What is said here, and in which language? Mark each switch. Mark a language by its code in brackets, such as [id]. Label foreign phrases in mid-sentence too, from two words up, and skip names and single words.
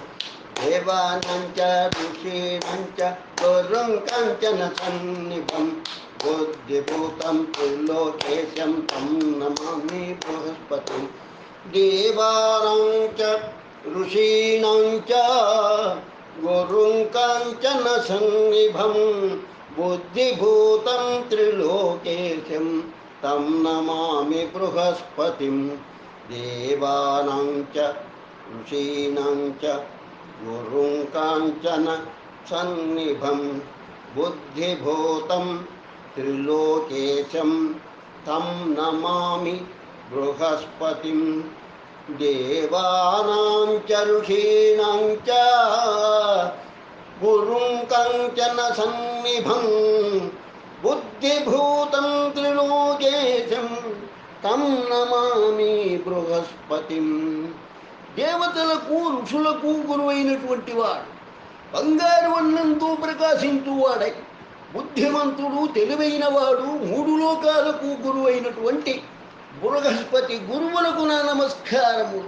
[sa] దేవానాంచ ఋషీణాంచ గురుం కాంచన సన్నిభం బుద్ధిభూతం త్రిలోకేశం తం నమామి బృహస్పతిం. దేవానాంచ ఋషీణాంచ గురుం కాంచన సన్నిభం బుద్ధిభూతం త్రిలోకేశం तं नमामि बृहस्पतिं देवानां च ऋषीणां च गुरुं काञ्चन सन्निभं बुद्धिभूतं त्रिलोकेशं तं नमामि बृहस्पतिं देवानां च ऋषीणां च गुरुं काञ्चन सन्निभं बुद्धिभूतं त्रिलोकेशं तं नमामि బృహస్పతిం. [te] దేవతలకు ఋషులకు గురువైనటువంటి వాడు, బంగారు వర్ణంతో ప్రకాశించువాడై బుద్ధిమంతుడు తెలివైన వాడు, మూడు లోకాలకు గురువైనటువంటి బృహస్పతి గురువులకు నా నమస్కారములు.